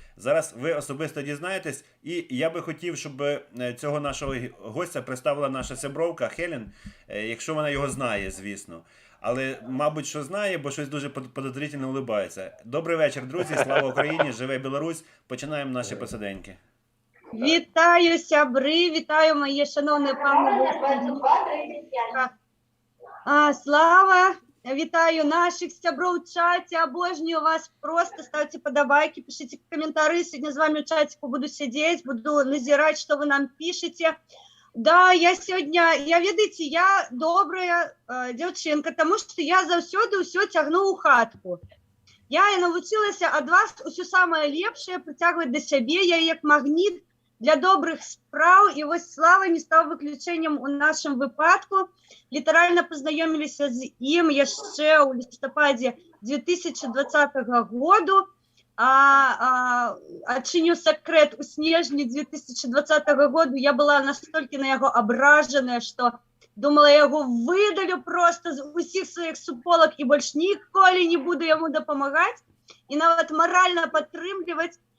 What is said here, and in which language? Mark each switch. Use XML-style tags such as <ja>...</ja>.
<uk>Зараз ви особисто дізнаєтесь. І я би хотів, щоб цього нашого гостя представила наша сябровка Хелен, якщо вона його знає, звісно. Але, мабуть, що знає, бо щось дуже подозрительно улибається. Добрий вечір, друзі. Слава Україні! Живе Білорусь! Починаємо наші посиденьки. Вітаю, сябри, вітаю, мої шановні пани.</uk> <ru>Слава,</ru> <uk>вітаю наших сябров в чаті, обожнюю вас,</uk> <ru>просто ставьте подобайки, пишите комментарии, сегодня с вами в чатику буду сидеть, буду назирать, что вы нам пишете. Да, я сегодня, ведаете, я добрая девчинка, тому что я завсёды все тягну у хатку.</ru> <be>Я навучилася ад вас усё самое лепшее притягивать до сябе, я як магніт для добрых справ,</be> <uk>і ось Слава не став виключенням у нашому випадку.</uk> <be>Літерально познайомилися з ім яшчэ у лістападзе 2020 году. Адчыню сакрэт, у снежні 2020 году я была настолькі на яго абражаная, што думала, я яго выдалю просто з усіх сваіх суполак і больш ніколі не буду яму дапамагаць і нават маральна падтрымліваць.</be>